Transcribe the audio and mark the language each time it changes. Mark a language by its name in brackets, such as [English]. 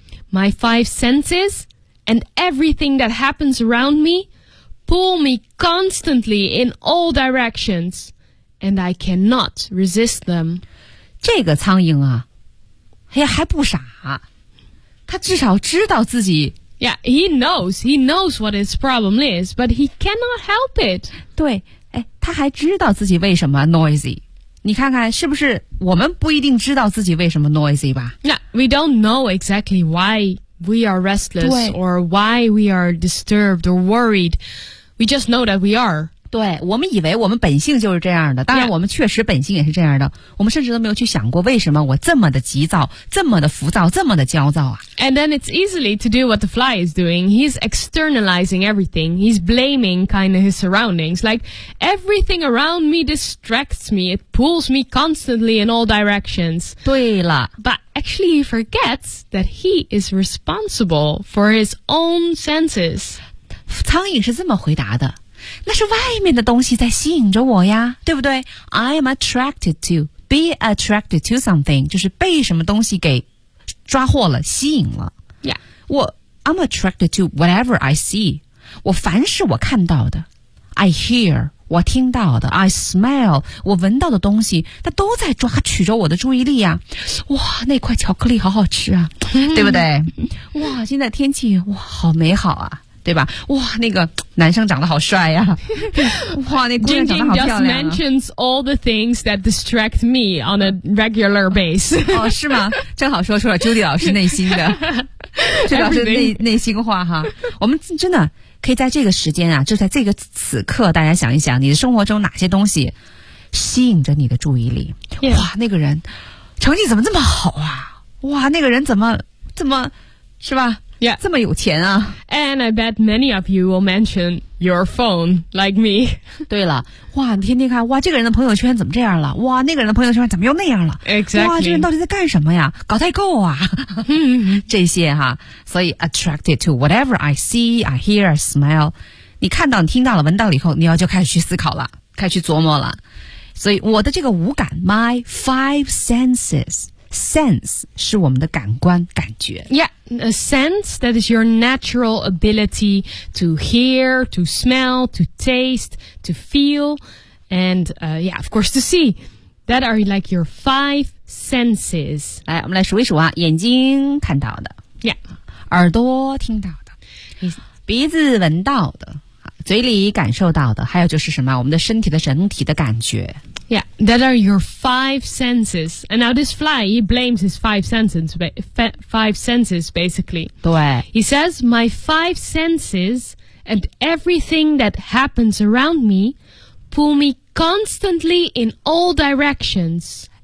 [English] My five senses and everything that happens around me pull me constantly in all directions, and I cannot resist them. [Chinese] 这个苍蝇啊，哎呀，还不傻。他至少知道自己。 [English] Yeah, he knows what his problem is, but he cannot help it. [Chinese] 对，哎，他还知道自己为什么 noisy。你看看，是不是我们不一定知道自己为什么 noisy 吧 [English] ？Yeah, we don't know exactly why we are restless or why we are disturbed or worried. We just know that we are. [Chinese] 对，我们以为我们本性就是这样的。当然，我们确实本性也是这样的。 [English] Yeah. [Chinese] 我们甚至都没有去想过为什么我这么的急躁，这么的浮躁，这么的焦躁啊。 [English] And then it's easily to do what the fly is doing. He's externalizing everything. He's blaming kind of his surroundings. Like, everything around me distracts me. It pulls me constantly in all directions. [Chinese] 对了。 [English] But actually he forgets that he is responsible for his own senses. [Chinese] 苍蝇是这么回答的。那是外面的东西在吸引着我呀，对不对？ [English] I'm attracted to, be attracted to something, [Chinese] 就是被什么东西给抓获了，吸引了。 [English] Yeah. I'm attracted to whatever I see. [Chinese] 我凡是我看到的， [English] I hear, [Chinese] 我听到的， [English] I smell, [Chinese] 我闻到的东西，它都在抓取着我的注意力呀。哇，那块巧克力好好吃啊，对不对？哇，现在天气，哇，好美好啊。对吧？哇，那个男生长得好帅呀、啊！哇，那姑娘长得好漂亮、啊。 [English] Jingjing just mentions all the things that distract me on a regular base. [Chinese] 哦，是吗？正好说出了 Judy 老师内心的，这老师内心话哈。我们真的可以在这个时间啊，就在这个此刻，大家想一想，你的生活中哪些东西吸引着你的注意力？ [English] Yeah. [Chinese] 哇，那个人成绩怎么这么好啊？哇，那个人怎么是吧？ [English] Yeah. [Chinese] 这么有钱啊。 [English] And I bet many of you will mention your phone like me. [Chinese] 对了，哇，你天天看，哇，这个人的朋友圈怎么这样了？哇，那个人的朋友圈怎么又那样了？ [English] Exactly. [Chinese] 哇，这人到底在干什么呀？搞代购啊。这些哈，所以 [English] attracted to whatever I see, I hear, I smell. [Chinese] 你看到，你听到了，闻到了以后，你要就开始去思考了，开始去琢磨了。所以我的这个五感， [English] my five senses, [Chinese] sense 是我们的感官感觉。 [English] Yeah, a sense that is your natural ability to hear, to smell, to taste, to feel, and yeah, of course to see. That are like your five senses. [Chinese] 来，我们来数一数啊，眼睛看到的。 [English] Yeah. [Chinese] 耳朵听到的。鼻子闻到的。嘴里感受到的。还有就是什么，我们的身体的整体的感觉。 [English] Yeah, that are your five senses. And now this fly, he blames his five senses, basically. [Chinese] 对。 [English] He says, my five senses and everything that happens around me pull me constantly in all directions.